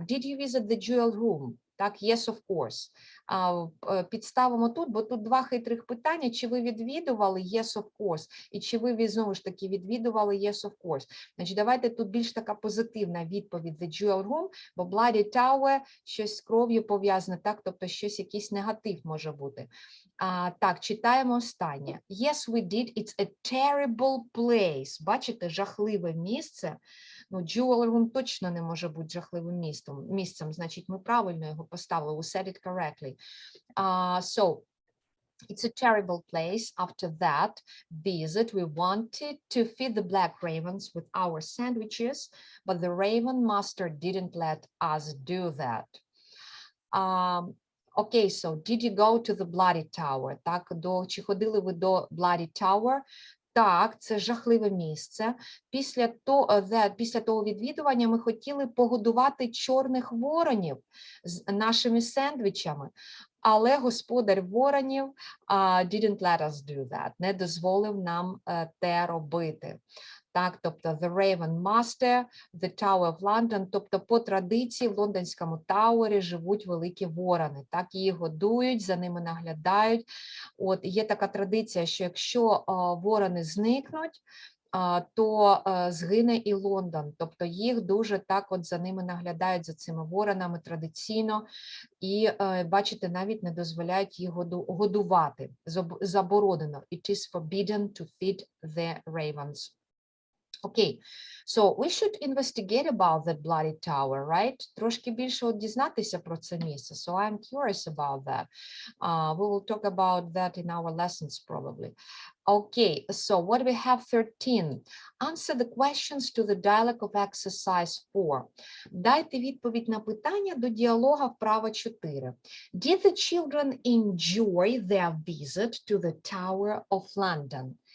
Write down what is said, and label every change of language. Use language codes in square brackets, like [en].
[en] Did you visit the jewel room? [uk] Так, [en] yes, of course. [uk] Підставимо тут, бо тут 2 хитрих питання. Чи ви відвідували? [en] Yes, of course. [uk] І чи ви, знову ж таки, відвідували? [en] Yes, of course. [uk] Значить, давайте тут більш така позитивна відповідь The Jewel Room, бо Bloody Tower щось з кров'ю пов'язане, так, тобто щось, якийсь негатив може бути. Так, читаємо останнє. [en] Yes, we did. It's a terrible place. [uk] Бачите, жахливе місце. Ну, Jewel Room точно не може бути жахливим місцем. Значить, ми правильно його поставили. [en] We said it correctly. So, it's a terrible place. After that visit, we wanted to feed the black ravens with our sandwiches, but the raven master didn't let us do that. Okay, so did you go to the Bloody Tower? [uk] Так, чи ходили ви до Bloody Tower? Так, це жахливе місце. Після того відвідування ми хотіли погодувати чорних воронів з нашими сендвічами, але господар воронів [en] didn't let us do that, [uk] не дозволив нам те робити. Так, тобто the Raven Master, the Tower of London, тобто по традиції в Лондонському Тауері живуть великі ворони, так, їх годують, за ними наглядають. От, є така традиція, що якщо ворони зникнуть, то згине і Лондон, тобто їх дуже так от за ними наглядають, за цими воронами традиційно, і бачите, навіть не дозволяють їх годувати, заборонено. [en] It is forbidden to feed the ravens. Okay, so we should investigate about that bloody tower, right? [uk] Трошки більше дізнатися про це місце. [en] So I'm curious about that. We will talk about that in our lessons probably. Okay, so what do we have 13? Answer the questions to the dialogue of exercise 4. [uk] Дайте відповідь на питання до діалога вправа 4. [en] Did the children enjoy their visit to the Tower of London?